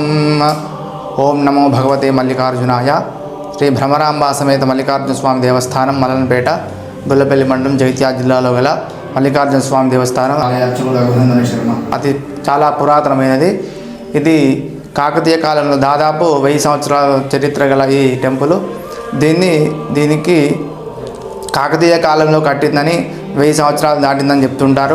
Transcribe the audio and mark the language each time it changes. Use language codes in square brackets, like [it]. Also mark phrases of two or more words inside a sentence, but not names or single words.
[sa] ओं नमो भगवते मल्लिकार्जुनाय। [te] శ్రీ భ్రమరాంబా సమేత మల్లికార్జున స్వామి దేవస్థానం మలనపేట గుల్లపల్లి మండలం జగిత్యాల జిల్లాలో గల మల్లికార్జున స్వామి దేవస్థానం అతి చాలా పురాతనమైనది. ఇది కాకతీయ కాలంలో దాదాపు 1000 సంవత్సరాల చరిత్ర గల ఈ టెంపుల్. దీనికి కాకతీయ కాలంలో కట్టిందని 1000 సంవత్సరాలు దాటిందని చెప్తుంటారు.